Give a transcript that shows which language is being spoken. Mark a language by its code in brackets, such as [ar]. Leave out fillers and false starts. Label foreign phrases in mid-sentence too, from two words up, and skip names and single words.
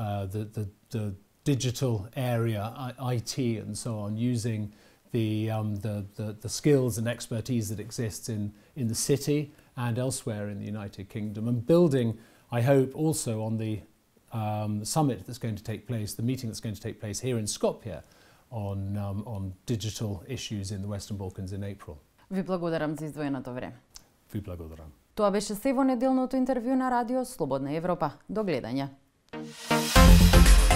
[en] the digital area, IT and so on, using the skills and expertise that exists in the city and elsewhere in the United Kingdom, and building, I hope, also on the summit that's going to take place, the meeting that's going to take place here in Skopje on digital issues in the Western Balkans in April. [mk] Ви благодарам за издвоеното време. Ви благодарам. Тоа беше се во неделното интервју на Радио Слободна Европа. До гледање.